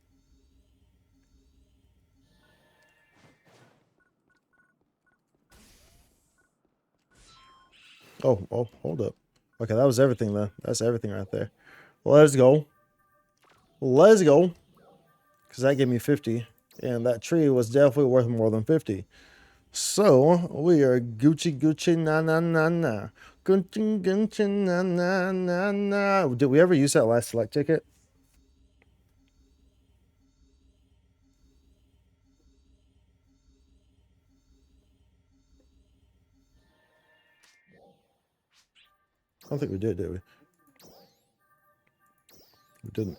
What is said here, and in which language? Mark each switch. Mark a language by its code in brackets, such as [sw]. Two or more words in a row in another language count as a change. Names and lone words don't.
[en] Oh, hold up. Okay, that was everything though. That's everything right there. Let's go. Let's go. Because that gave me 50. And that tree was definitely worth more than 50. So we are Gucci na na na na. Gucci na na na na. Did we ever use that last select ticket? I don't think we did we? We didn't.